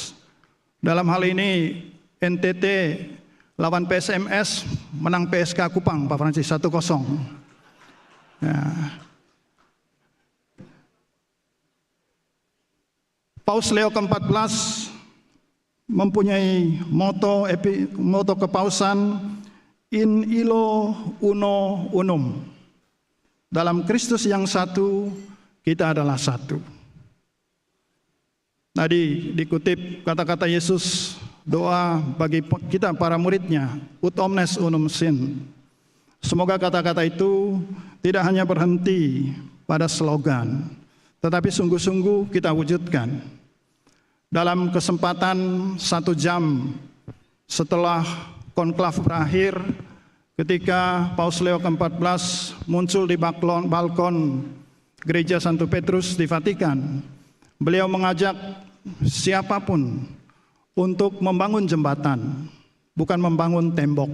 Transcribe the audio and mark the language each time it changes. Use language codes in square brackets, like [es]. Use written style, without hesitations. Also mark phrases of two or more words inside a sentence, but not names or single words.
[id] Dalam hal ini NTT lawan PSMS menang PSK Kupang, Pak Francis 1-0. Ya. Paus Leo ke-14 mempunyai moto kepausan [la] In illo uno unum. [id] Dalam Kristus yang satu, kita adalah satu. Tadi dikutip kata-kata Yesus, doa bagi kita para muridnya, [la] ut omnes unum sin. [id] Semoga kata-kata itu tidak hanya berhenti pada slogan, tetapi sungguh-sungguh kita wujudkan. Dalam kesempatan 1 jam setelah konklav berakhir, ketika Paus Leo ke-14 muncul di balkon Gereja Santo Petrus di Vatikan, beliau mengajak siapapun untuk membangun jembatan, bukan membangun tembok.